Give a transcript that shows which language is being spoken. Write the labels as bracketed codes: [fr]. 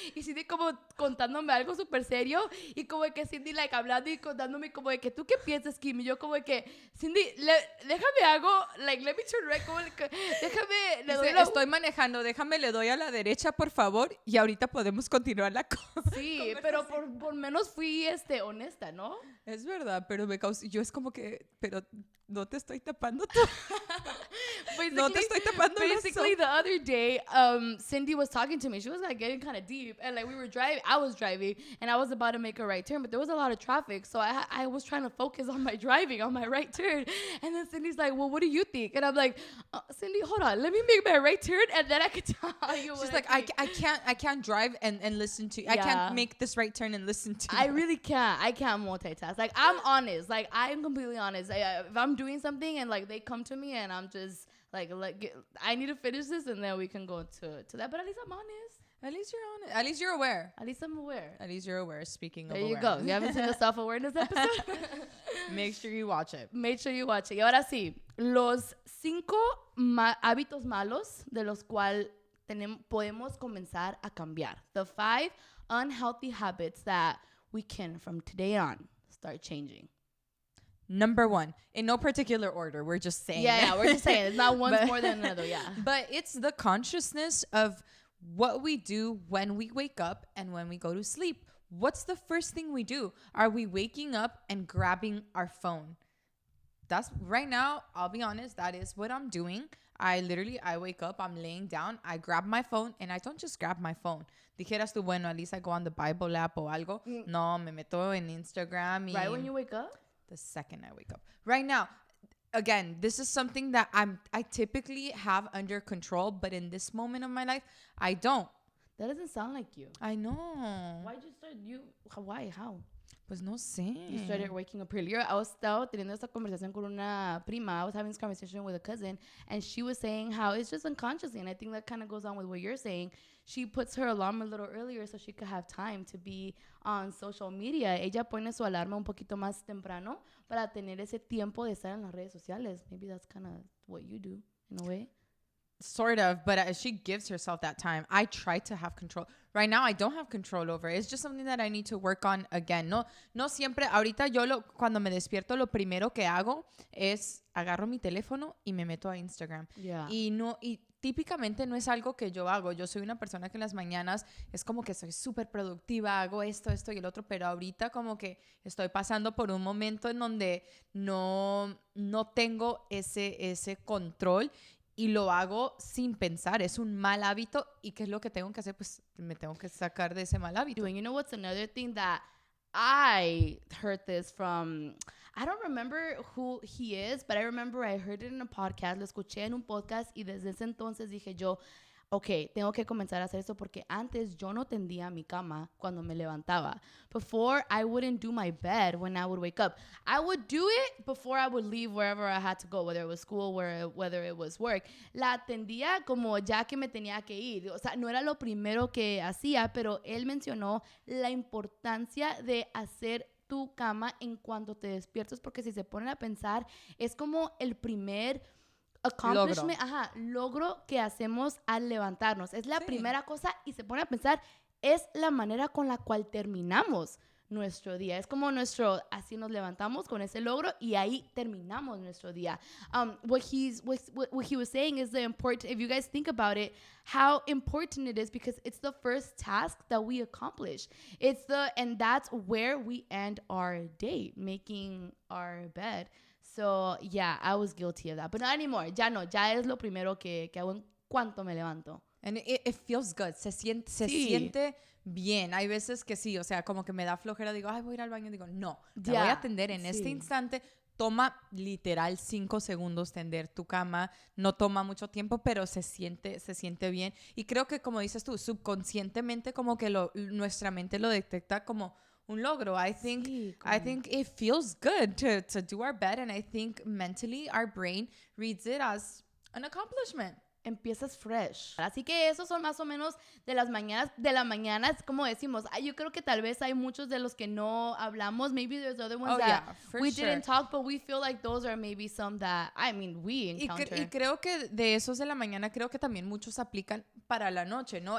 [es] Y Cindy como contándome algo súper serio. Y como de que Cindy, like, hablando y contándome como de que, ¿tú qué piensas, Kim? Y yo como de que, Cindy, déjame algo, like, [en] let me turn right, [es] como de que, déjame, le doy dice, estoy manejando, déjame, le doy a la derecha, por favor, y ahorita podemos continuar la cosa. Sí, pero por menos fui honesta, ¿no? Es verdad, pero me causó, yo es como que, pero no te estoy tapando tú. No te estoy tapando [en] Basically, [es] eso. [en] the other day, Cindy was talking to me. She was like getting kind of deep, and like we were driving. I was driving, and I was about to make a right turn, but there was a lot of traffic, so I was trying to focus on my driving, on my right turn. And then Cindy's like, "Well, what do you think?" And I'm like, "Cindy, hold on, let me make my right turn, and then I can tell you." She's what like, I think." I can't drive and listen to you. I Yeah. can't make this right turn and listen to you. I really can't. I can't multitask. Like, I'm honest. Like, I'm completely honest. If I'm doing something and, like, they come to me and I'm just, like I need to finish this and then we can go to that. But at least I'm honest. At least you're on it. At least you're aware. At least I'm aware. At least you're aware. Speaking There of you awareness. go. You haven't seen the self-awareness episode? Make sure you watch it. Make sure you watch it. [es] Y ahora sí, los 5 hábitos malos de los cuales podemos comenzar a cambiar. [en] The 5 unhealthy habits that we can, from today on, start changing. Number 1, in no particular order, we're just saying. Yeah, we're just saying. It's not one But- more than another, yeah. But it's the consciousness of what we do when we wake up and when we go to sleep. What's the first thing we do? Are we waking up and grabbing our phone? That's right now, I'll be honest, that is what I'm doing. I wake up, I'm laying down, I grab my phone, and I don't just grab my phone. [es] Dijeras tú, bueno, [en] at least I go on the Bible app [es] o algo. No, me meto en Instagram. [en] Right when you wake up? The second I wake up. Right now, again, this is something that I typically have under control, but in this moment of my life, I don't. That doesn't sound like you. I know. Why'd you start? Why? How? [es] Pues no sé. [en] You started waking up earlier. I was [es] teniendo esta conversación con una prima. [en] I was having this conversation with a cousin, and she was saying how it's just unconsciously, and I think that kind of goes on with what you're saying. She puts her alarm a little earlier so she could have time to be on social media. [es] Ella pone su alarma un poquito más temprano para tener ese tiempo de estar en las redes sociales. [en] Maybe that's kind of what you do in a way. Sort of, but she gives herself that time. I try to have control. Right now, I don't have control over it. It's just something that I need to work on again. [es] No siempre. Ahorita cuando me despierto, lo primero que hago es agarro mi teléfono y me meto a Instagram. [en] Yeah. [es] Y típicamente no es algo que yo hago. Yo soy una persona que en las mañanas es como que soy súper productiva, hago esto y el otro, pero ahorita como que estoy pasando por un momento en donde no tengo ese control. Y lo hago sin pensar. Es un mal hábito. ¿Y qué es lo que tengo que hacer? Pues me tengo que sacar de ese mal hábito. [en] And you know what's another thing that I heard this from, I don't remember who he is, but I remember I heard it in a podcast. [es] Lo escuché en un podcast y desde ese entonces dije yo, ok, tengo que comenzar a hacer esto porque antes yo no tendía mi cama cuando me levantaba. [en] Before, I wouldn't do my bed when I would wake up. I would do it before I would leave wherever I had to go, whether it was school, whether it was work. [es] La atendía como ya que me tenía que ir. O sea, no era lo primero que hacía, pero él mencionó la importancia de hacer tu cama en cuanto te despiertas, porque si se ponen a pensar, es como el primer accomplishment, logro que hacemos al levantarnos. Es la primera cosa y se pone a pensar, es la manera con la cual terminamos nuestro día. Es como así nos levantamos con ese logro y ahí terminamos nuestro día. [en] What he was saying is if you guys think about it, how important it is because it's the first task that we accomplish. And that's where we end our day, making our bed. So, yeah, I was guilty of that. But not anymore. [es] Ya no. Ya es lo primero que hago en cuanto me levanto. [en] And it feels good. [es] Se siente bien. Hay veces que sí, o sea, como que me da flojera. Digo, ay, voy a ir al baño. Digo, no, te voy a atender en este instante. Toma literal 5 segundos tender tu cama. No toma mucho tiempo, pero se siente bien. Y creo que, como dices tú, subconscientemente como que nuestra mente lo detecta como un logro. [en] I think it feels good to do our bed, and I think mentally our brain reads it as an accomplishment. [es] Empiezas fresh. Así que esos son más o menos de las mañanas, como decimos. Yo creo que tal vez hay muchos de los que no hablamos. [en] Maybe there's other ones that we didn't talk, but we feel like those are maybe some that, we encounter. [es] Y creo que de esos de la mañana, creo que también muchos aplican para la noche, ¿no?